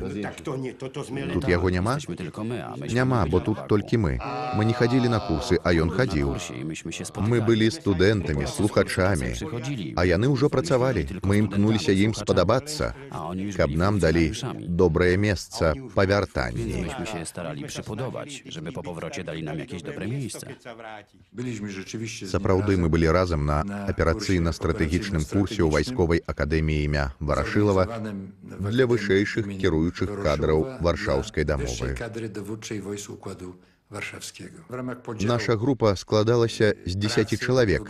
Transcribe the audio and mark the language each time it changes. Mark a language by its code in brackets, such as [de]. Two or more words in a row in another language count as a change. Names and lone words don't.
[be] Тут яго няма? Няма, бо тут толькі мы. Мы не хадзілі на курсы, а ён хадзіў. Мы былі студэнтамі, слухачамі, а яны ўжо працавалі. Мы імкнуліся ім спадабацца, каб нам далі добрае месца па вяртанні. [pl] Myśmy się starali przypodobać, żeby po powrocie dali nam jakieś dobre miejsce. [be] Сапраўды, мы былі разам на аперацыйна-стратэгічным курсе ў вайсковай акадэміі імя Варашылава для вышэйшых кіруючых кадраў Варшаўскай дамовы. Наша група складалася з 10 чалавек.